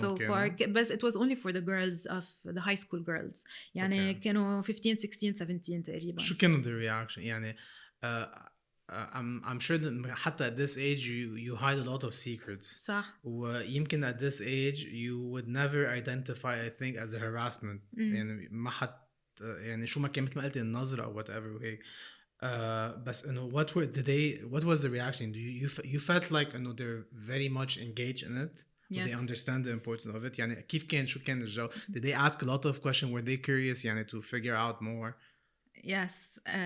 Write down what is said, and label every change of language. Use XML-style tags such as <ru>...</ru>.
<en>so far, but it was only for the girls of the high school girls.</en> <ar>يعني كانوا 15, 16, 17 تقريبا. شو كانوا</ar> <en>the reaction</en> <ar>يعني</ar> <en>I'm sure that</en> <ar>حتى</ar> <en>at this age you hide a lot of secrets.</en> <ar>صح. ويمكن</ar> <en>at this age you would never identify I think as a harassment.</en> <ar>يعني ما حد يعني شو ما كان مثل ما قلتي النظرة أو</ar> <en>whatever</en> <ar>وهيك. بس إنه</ar> <en>what was the reaction? Do you felt like</en> <ar>إنه</ar> <en>they're very much engaged in it? Yes. They understand the importance of it.</en> <ar>يعني كيف كان شو كان الجو?</ar> <en>Did they ask a lot of questions? Were they curious</en> <ar>يعني</ar> <en>to figure out more? Yes.</en>